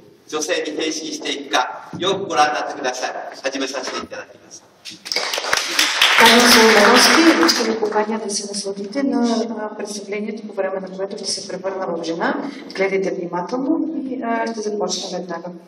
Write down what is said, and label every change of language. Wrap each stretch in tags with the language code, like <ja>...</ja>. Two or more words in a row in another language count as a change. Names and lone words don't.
<ja>女性に変身していくか、よくご覧になってください。始めさせていただきます。</ja> <bg>Ще ви поканя да се насладите на представлението, по време на което ще се превърна в жена. Гледайте внимателно и ще започна веднага.</bg>